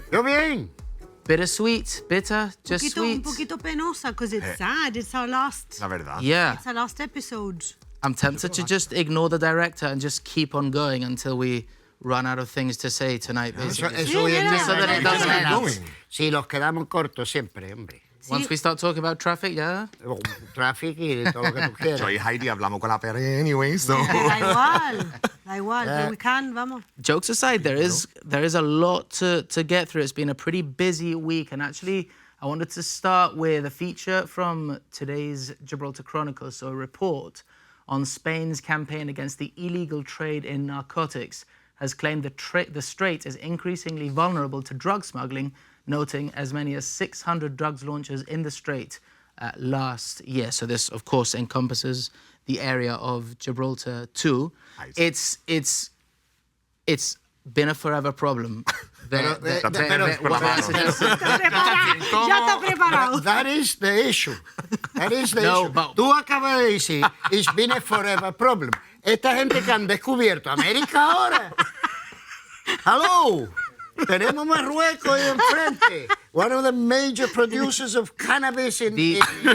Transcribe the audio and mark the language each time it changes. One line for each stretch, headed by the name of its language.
Spanish: Yo bien.
English: Bittersweet, bitter, just sweet.
Spanish: Un poquito penosa
English: because it's sad. It's our last.
Spanish: La verdad.
English: Yeah. It's our last episode. I'm tempted to just ignore the director and just keep on going until we run out of things to say tonight, basically.
Spanish: Eso hoy en día.
English: So that it doesn't end.
Spanish: Si los quedamos cortos siempre, hombre.
English: Once we start talking about traffic, yeah?
Spanish: Traffic y todo lo que tú quieras. Yo y Heidi hablamos con la perra
English: anyway, so...
Spanish: Da igual.
English: But we can,
Spanish: vamos.
English: Jokes aside, there is a lot to get through. It's been a pretty busy week, and actually, I wanted to start with a feature from today's Gibraltar Chronicle, so a report on Spain's campaign against the illegal trade in narcotics has claimed the strait is increasingly vulnerable to drug smuggling, noting as many as 600 drugs launches in the strait last year. So this, of course, encompasses the area of Gibraltar too. It's been a forever problem.
Spanish: Ya está preparado.
English: That is the issue. That is the No, issue. but-
Spanish: Tú acabas de decir,
English: it's been a forever problem.
Spanish: Esta gente que han descubierto América ahora. Hello. Tenemos Marruecos ahí enfrente.
English: One of the major producers of cannabis in Africa.